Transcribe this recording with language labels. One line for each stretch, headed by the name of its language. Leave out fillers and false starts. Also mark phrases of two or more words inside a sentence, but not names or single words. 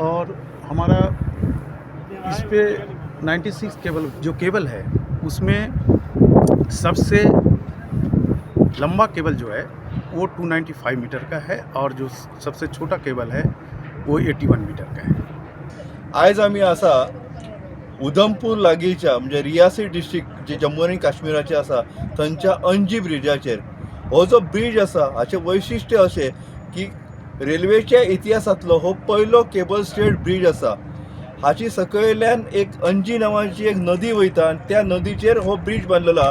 Hindi: और हमारा इस पे 96 जो केबल है उसमें सबसे लंबा केबल जो है वो 295 मीटर का है और जो सबसे छोटा केबल है वो 81 मीटर का है।
Konkani: आज आम्ही असा उधमपूर लागींच्या म्हणजे रियासी डिस्ट्रिक्ट जे जम्मू आणि काश्मीराचे आसा थंयच्या अंजी ब्रिजाचेर हो जो ब्रिज आसा हाचे वैशिष्ट्य अशें की रेल्वेच्या इतिहासांतलो हो पयलो
English: cable stayed bridge
Konkani: आसा। हाची सकयल्यान एक अंजी नावाची एक नदी वयता आनी त्या नदीचेर हो ब्रिज बांदलेला।